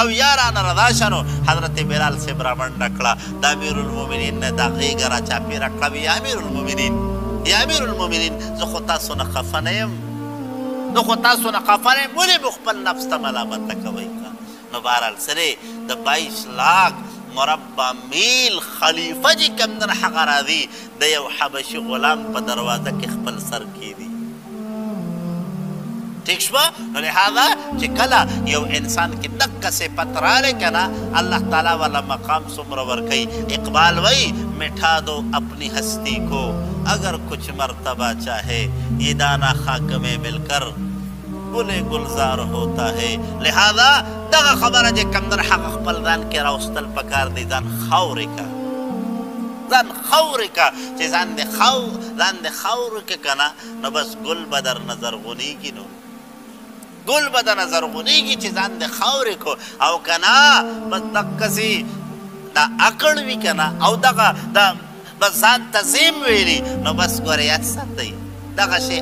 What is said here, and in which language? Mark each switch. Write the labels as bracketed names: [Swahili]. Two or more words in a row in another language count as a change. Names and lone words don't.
[Pashto] یا رانه رضا شه نو حضرت بلال صاحب را منډه کړه د امیر المؤمنین نه دا غېږه را چاپېره کړه وي [Arabic] یا امیر المؤمنین یا امیر المؤمنین [Pashto] زه خو تاسو نه خفه نه یم زه خو تاسو نه خفه نه یم ولې مو خپل نفس ته ملامته کوئ نو بهرحال سره د 22 لاک مربع میل خلیفه چې کوم دی هغه راځي د یو حبشي غلام په دروازه کې خپل سر کېږدي ٹھیک شوه نو لهذا چې کله یو انسان کې دقه صفت رالی که نه الله تعالی والا مقام څومره ورکوي اقبال وی [Urdu] مٹھا دو اپنی ہستی کو اگر کچھ مرتبہ چاہے یہ دانا خاک میں مل کر گلے گلزار ہوتا ہے [Pashto] لہذا دغه خبره چې کوم در هغه خپل ځان کې راوستل پکار دی ځان خاورې که ځان خاورې که چې ځان دې خاورې که که نه نو بس ګل به درنه زرغونېږي نو ګل به درنه زرغونېږي چې ځان دې خاورې کو او که نه بس دقسې دا اکړ وي که نه او دغه بس ځان ته زیم ویلي نو بس ګورې یاد ساتئ دغه شی